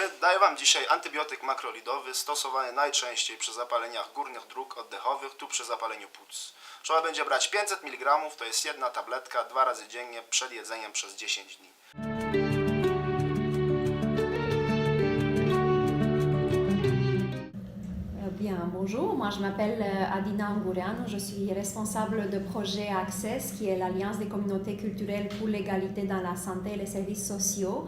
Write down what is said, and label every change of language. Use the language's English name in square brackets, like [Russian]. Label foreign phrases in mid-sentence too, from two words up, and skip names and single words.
[Polish] Daję Wam dzisiaj antybiotyk makrolidowy stosowany najczęściej przy zapaleniach górnych dróg oddechowych tu przy zapaleniu płuc. Trzeba będzie brać 500 mg, to jest jedna tabletka 2 razy dziennie przed jedzeniem przez 10 dni. [French] Bien, bonjour, moi je m'appelle Adina Angoureanu, je suis responsable de projet Access, qui est l'Alliance des communautés culturelles pour l'égalité dans la santé et les services sociaux.